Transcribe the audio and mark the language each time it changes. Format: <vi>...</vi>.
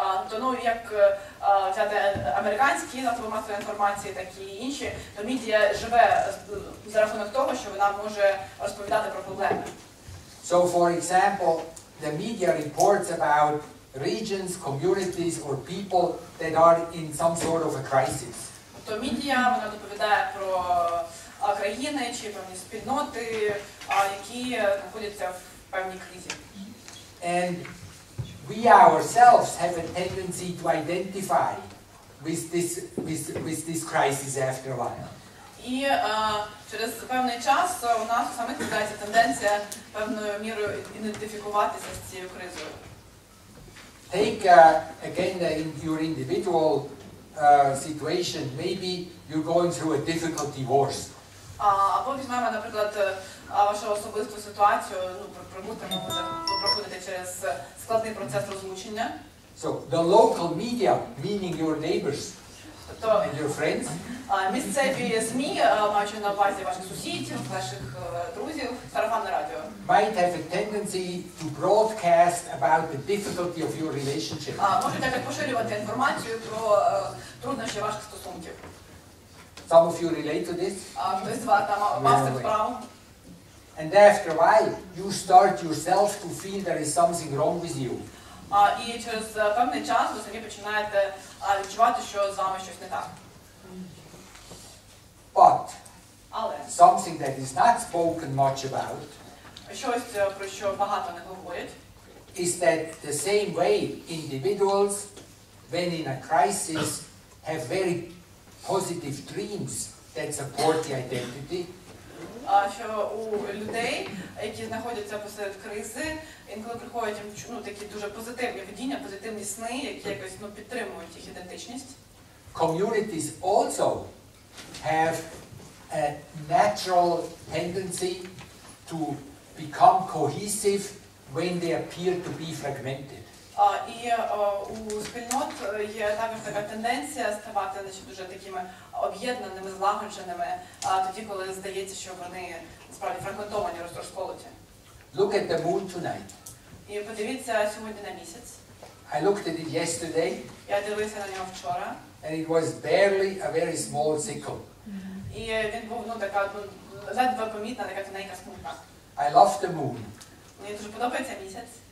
<uk>То, як взяти американські засоби масової інформації, так і інші, то медіа живе за рахунок того, що вона може розповідати про проблеми.</uk> <en>So, for example, the media reports about regions, communities, or people that are in some sort of a crisis.</en> <uk>То медіа, вона доповідає про країни чи певні спільноти, які знаходяться в певній кризі.</uk> <en>And we ourselves have a tendency to identify with this crisis after a while.</en> <uk>І через певний час у нас у самих з'являється тенденція певною мірою ідентифікуватися з цією кризою.</uk> <en>Take again in your individual situation, maybe you're going through a difficult divorce.</en> <uk>Або візьмемо, наприклад, вашу особисту ситуацію, ви проходите через складний процес розлучення.</uk> <en>So the local media, meaning your neighbors and your friends,</en> <uk>місцеві ЗМІ, маючи на увазі ваших сусідів, ваших друзів, сарафанне радіо,</uk> <en>might have a tendency to broadcast about the difficulty of your relationship.</en> <uk>можуть також поширювати інформацію про труднощі ваших стосунків.</uk> <en>Some of you relate to this.</en> <uk>Хтось з вас там мав це справу.</uk> <en>And after a while, you start yourself to feel there is something wrong with you.</en> <uk>І через певний час ви самі починаєте відчувати, що з вами щось не так.</uk> <en>But</en> <uk>Але</uk> <en>something that is not spoken much about</en> <uk>щось, про що багато не говорять,</uk> <en>is that the same way individuals, when in a crisis, have very positive dreams that support the identity.</en> <uk>Що у людей, які знаходяться посеред кризи, інколи приходять такі дуже позитивні видіння, позитивні сни, які якось підтримують їх ідентичність.</uk> <en>Communities also have a natural tendency to become cohesive when they appear to be fragmented.</en> <uk>І у спільнот є також така тенденція ставати дуже такими об'єднаними, злагодженими, тоді, коли здається, що вони справді фрагментовані, розколоті.</uk> <en>Look at the moon tonight.</en> <uk>І подивіться сьогодні на місяць.</uk> <en>I looked at it yesterday.</en> <uk>Я дивився на нього вчора.</uk> <en>And it was barely a very small sickle.</en> <uk>І він був така ледве помітна, така тоненька смуга.</uk> <en>I love the moon.</en> <uk>Мені дуже подобається місяць.</uk>